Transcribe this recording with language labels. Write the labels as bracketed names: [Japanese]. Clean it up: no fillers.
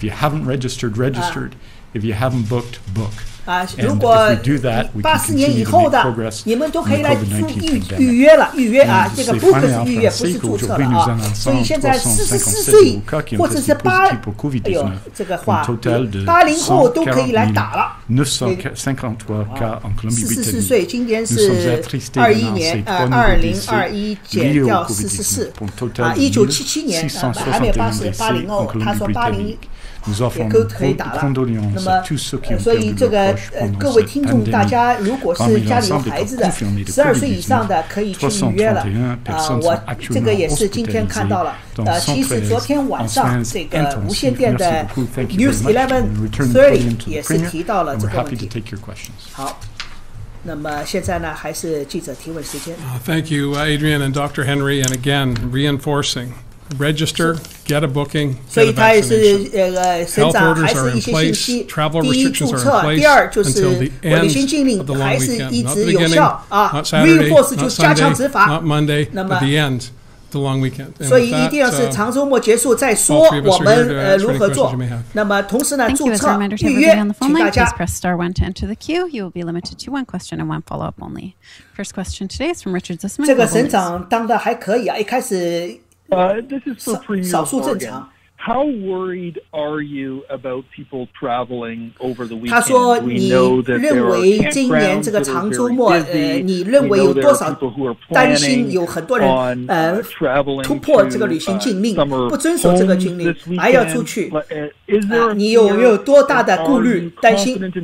[English] If you haven't registered, registered. If you haven't booked, book. [Chinese] 如果84年以后的你们都可以来预约了预约这个 book 是预约不是注册了所以现在44岁或者是哎呦这个话80后都可以来打了44岁今年是21年2021减掉44 1977年还没有80后他说80 也可以打了那么所以这个各位听众大家如果是家里有孩子的12岁以上的可以去预约了我这个也是今天看到了其实昨天晚上这个无线电的 News 1130也是提到了这个问题好那么现在呢还是记者提问时间 [English] Thank you Adrian and Dr. Henry and again reinforcing Register, get a booking, get a vaccination. Health orders are in place, travel restrictions are in place until the end of the long weekend. Not the beginning, not Saturday, not Sunday, not Monday, but the end of the long weekend. [Chinese] 所以一定要是长周末结束再说我们如何做那么同时呢注册预约请大家 [English] Please press star 1 to enter the queue. You will be limited to one question and one follow-up only. First question today is from Richard Zussman. [Chinese] 这个省长当的还可以一开始 [English] this is for Premier Morgan. How worried are you about people traveling over the weekend? [Chinese] 他说你认为今年这个长周末你认为有多少担心有很多人突破这个旅行禁令不遵守这个禁令还要出去你有没有多大的顾虑担心